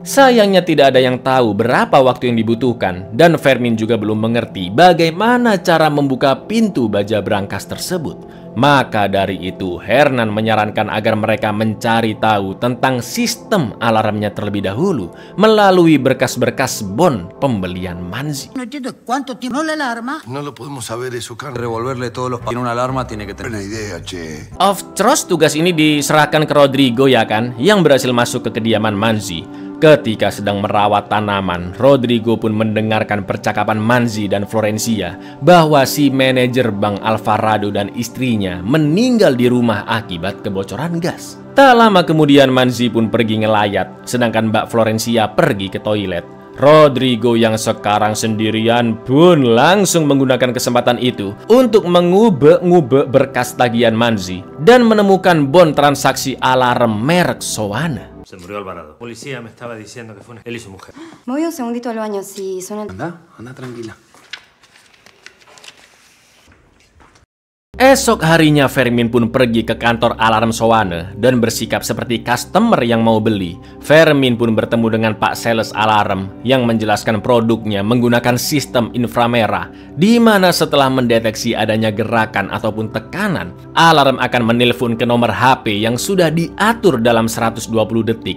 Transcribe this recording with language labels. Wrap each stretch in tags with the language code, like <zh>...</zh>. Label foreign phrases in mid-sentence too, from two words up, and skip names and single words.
<id>Sayangnya tidak ada yang tahu berapa waktu yang dibutuhkan, dan Fermin juga belum mengerti bagaimana cara membuka pintu baja Brankas tersebut. Maka dari itu, Hernan menyarankan agar mereka mencari tahu tentang sistem alarmnya terlebih dahulu melalui berkas-berkas bon pembelian Manzi.</id> <es>No entiendo cuánto tiempo la alarma. No lo podemos saber eso, Carmen. Revolverle todos los... Tiene una alarma, tiene que tener... Buena idea, che.</es> <en>Of course,</en> <id>tugas ini diserahkan ke Rodrigo ya kan, yang berhasil masuk ke kediaman Manzi. Ketika sedang merawat tanaman, Rodrigo pun mendengarkan percakapan Manzi dan Florencia bahwa si manajer Bank Alvarado dan istrinya meninggal di rumah akibat kebocoran gas. Tak lama kemudian Manzi pun pergi ngelayat, sedangkan Mbak Florencia pergi ke toilet. Rodrigo yang sekarang sendirian pun langsung menggunakan kesempatan itu untuk mengubek-ngubek berkas tagihan Manzi dan menemukan bon transaksi alarm merek Soana.</id> <es>Se murió Alvarado. Policía me estaba diciendo que fue él y su mujer. Me voy un segundito al baño si suena... Anda tranquila.</es> <id>Esok harinya Fermin pun pergi ke kantor alarm Soana dan bersikap seperti customer yang mau beli. Fermin pun bertemu dengan Pak Sales Alarm yang menjelaskan produknya menggunakan sistem inframerah, di mana setelah mendeteksi adanya gerakan ataupun tekanan, alarm akan menelpon ke nomor HP yang sudah diatur dalam 120 detik.</id>